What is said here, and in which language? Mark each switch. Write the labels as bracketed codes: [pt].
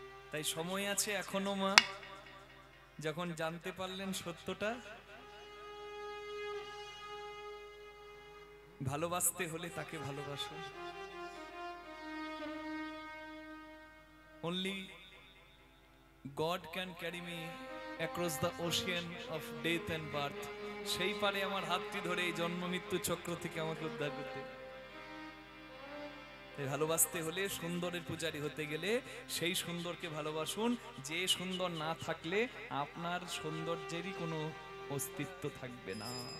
[bn] তাই সময় আছে এখনো মা, যখন জানতে পারলেন সত্যটা, ভালোবাসতে হলে তাকে ভালোবাসুন। [en] Only God can carry me across the ocean of death and birth. [bn] সেই পারে আমার হাতটি ধরে এই জন্ম মৃত্যু চক্র থেকে আমাকে উদ্ধার করতে। ভালোবাসতে হলে, সুন্দরের পূজারী হতে গেলে সেই সুন্দরকে ভালোবাসুন, যে সুন্দর না থাকলে আপনার সৌন্দর্যেরই কোনো অস্তিত্ব থাকবে না।